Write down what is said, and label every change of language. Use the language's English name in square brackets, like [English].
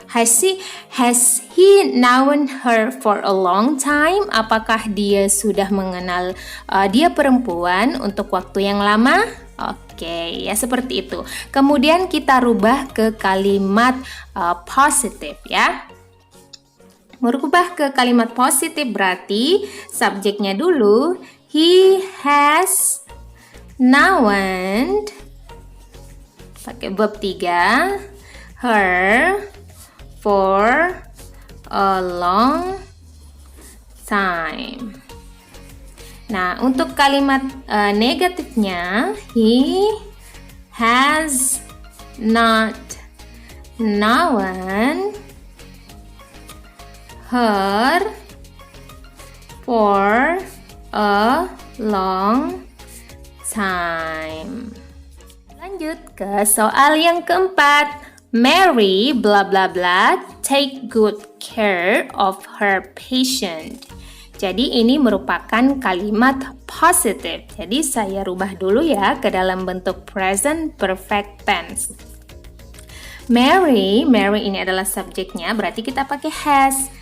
[English] Has he known her for a long time? [Indonesian] Apakah dia sudah mengenal dia perempuan untuk waktu yang lama? Oke, ya seperti itu. Kemudian kita rubah ke kalimat positif ya. Merubah ke kalimat positif berarti subjeknya dulu [English] he has known, [Indonesian] pakai verb 3, [English] her for a long time. [Indonesian] Nah, untuk kalimat negatifnya [English] he has not known her for a long time. [Indonesian] Lanjut ke soal yang keempat. [English] Mary bla bla bla take good care of her patient. [Indonesian] Jadi ini merupakan kalimat positif. Jadi saya rubah dulu ya ke dalam bentuk present perfect tense. Mary ini adalah subjeknya, berarti kita pakai has.